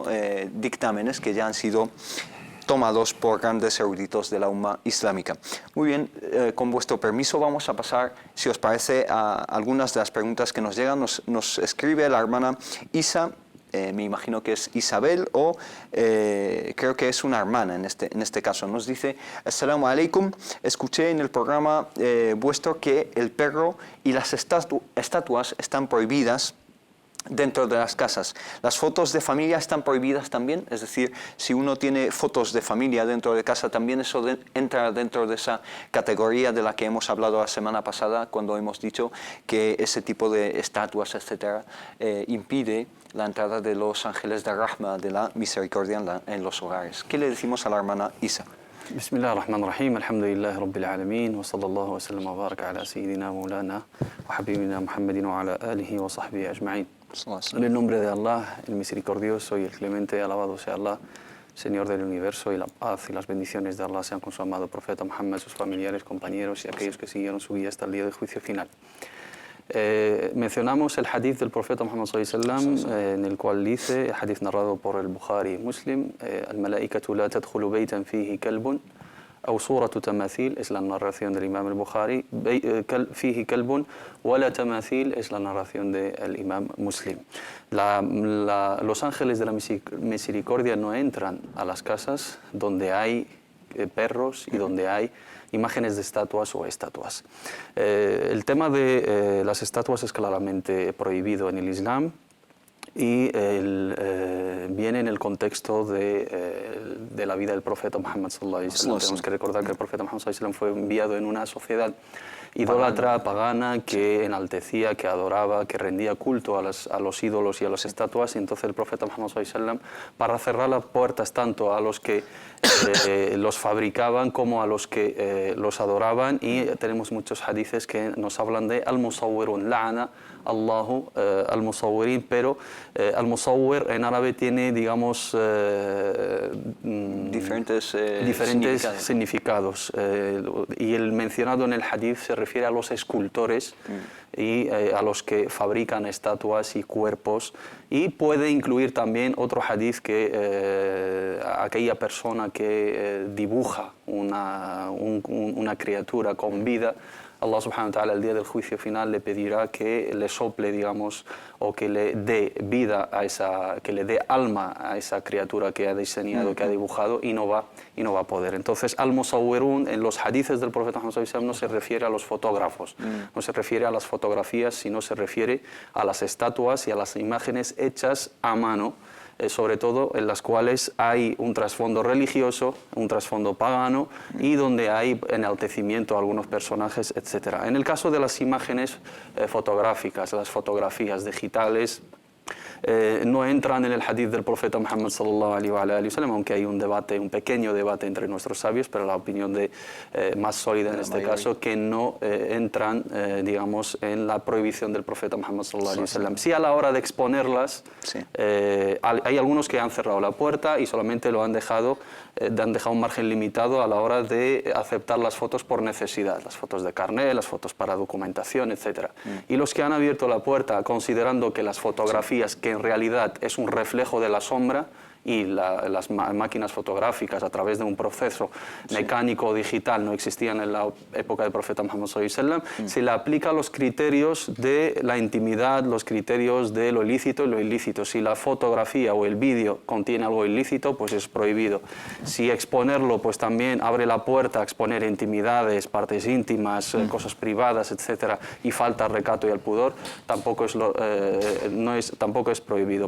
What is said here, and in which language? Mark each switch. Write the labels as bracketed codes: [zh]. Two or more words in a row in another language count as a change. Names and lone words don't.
[es] Dictámenes que ya han sido tomados por grandes eruditos de la umma islámica. Muy bien, con vuestro permiso vamos a pasar, si os parece, a algunas de las preguntas que nos llegan. Nos escribe la hermana Isa, me imagino que es Isabel, o creo que es una hermana en este caso. Nos dice: [ar] السلام عليكم, [es] escuché en el programa vuestro que el perro y las estatuas están prohibidas dentro de las casas. ¿Las fotos de familia están prohibidas también? Es decir, si uno tiene fotos de familia dentro de casa, ¿también eso entra dentro de esa categoría de la que hemos hablado la semana pasada, cuando hemos dicho que ese tipo de estatuas, etcétera, impide la entrada de los ángeles de Rahma, de la misericordia en los hogares? ¿Qué le decimos a la hermana Isa? [ar] بسم الله الرحمن الرحيم، الحمد لله رب العالمين، وصلى الله وسلم وبارك على سيدنا ومولانا وحبيبنا محمد وعلى آله وصحبه أجمعين. [es] En el nombre de Allah, el misericordioso y el clemente, alabado sea Allah, Señor del universo, y la paz y las bendiciones de Allah sean con su amado profeta Muhammad, sus familiares, compañeros y aquellos que siguieron su guía hasta el día del juicio final. Mencionamos el hadith del profeta Muhammad [ar] صلى الله عليه وسلم, [es] en el cual dice, hadith narrado por el Bukhari y Muslim: [ar] الملائكة لا تدخل بيتا فيه كلب أو صورة تماثيل, [es] es la narración del Imam al-Bukhari, [ar] فيه كلب ولا تماثيل, [es] es la narración del Imam Muslim. Los ángeles de la misericordia no entran a las casas donde hay perros y donde hay imágenes de estatuas o estatuas. El tema de las estatuas es claramente prohibido en el Islam, y viene en el contexto de la vida del profeta Muhammad [ar] صلى الله عليه وسلم. [es] Tenemos que recordar que el profeta Muhammad [ar] صلى الله عليه وسلم [es] fue enviado en una sociedad idólatra, pagana, que enaltecía, que adoraba, que rendía culto a los ídolos y a las estatuas. Y entonces el profeta Muhammad [ar] صلى الله عليه وسلم, [es] para cerrar las puertas tanto a los que los fabricaban como a los que los adoraban, y tenemos muchos hadices que nos hablan de al-musawwirun, [ar] لعن الله المصورين, [es] pero al-musawwir en árabe tiene, digamos, diferentes significados. Y el mencionado en el hadith se refiere a los escultores y a los que fabrican estatuas y cuerpos, y puede incluir también otro hadith que aquella persona que dibuja una criatura con vida Allah [ar] سبحانه وتعالى [es] el día del juicio final le pedirá que le sople, digamos, o que le dé vida a que le dé alma a esa criatura que ha diseñado, que ha dibujado, y no va a poder. Entonces, al-musawwirun en los hadices del profeta Muhammad [ar] صلى الله عليه وسلم [es] no se refiere a los fotógrafos, no se refiere a las fotografías, sino se refiere a las estatuas y a las imágenes hechas a mano, sobre todo en las cuales hay un trasfondo religioso, un trasfondo pagano y donde hay enaltecimiento a algunos personajes, etc. En el caso de las imágenes fotográficas, las fotografías digitales, no entran en el hadith del profeta Muhammad [ar] صلى الله عليه وسلم, [es] aunque hay un debate, un pequeño debate entre nuestros sabios, pero la opinión más sólida en este caso, que no entran, digamos, en la prohibición del profeta Muhammad [ar] صلى الله عليه وسلم. [es] Sí, a la hora de exponerlas, hay algunos que han cerrado la puerta y solamente han dejado un margen limitado a la hora de aceptar las fotos por necesidad, las fotos de carnet, las fotos para documentación, etc. Y los que han abierto la puerta considerando que las fotografías, que en realidad es un reflejo de la sombra, y las máquinas fotográficas a través de un proceso mecánico o digital no existían en la época del profeta Muhammad [ar] صلى الله عليه وسلم, [es] se le aplica los criterios de la intimidad, los criterios de lo lícito y lo ilícito. Si la fotografía o el vídeo contiene algo ilícito, pues es prohibido. Si exponerlo, pues también abre la puerta a exponer intimidades, partes íntimas, cosas privadas, etcétera, y falta recato y el pudor, tampoco es prohibido.